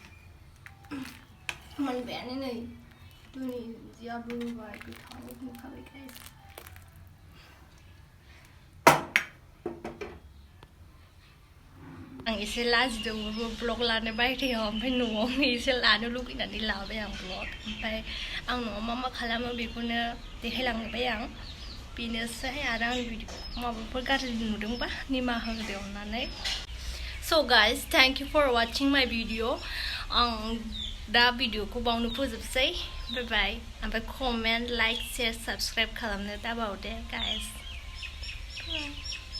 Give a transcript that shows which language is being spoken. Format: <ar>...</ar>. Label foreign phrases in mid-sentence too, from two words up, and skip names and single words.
<brx>मोनबायानो नै दुन्दियाबो होबाय गोथाव नुखाबाय गाइस आं एसे लाजिदोंबो ब्लग लानो बायह्रायाव ओमफ्राय न'आवनो एसे लानो लुगैनानै लाबाय आं ब्लग ओमफ्राय आं न'आव मा खालामो बेखौनो देखायलांबाय आं बेनोसै आरो आंनि भिडिअ माबाफोर गाज्रि नुदोंबा निमाहा होदो अननानै</brx> <en>So guys, thank you for watching my video.</en> <brx>दा भिडिअखौ बावनो फोजोबसै</brx> <en>bye bye</en> <brx>ओमफ्राय</brx> <en>comment like share subscribe</en> <brx>खालामनो दाबावदे गाइस</brx>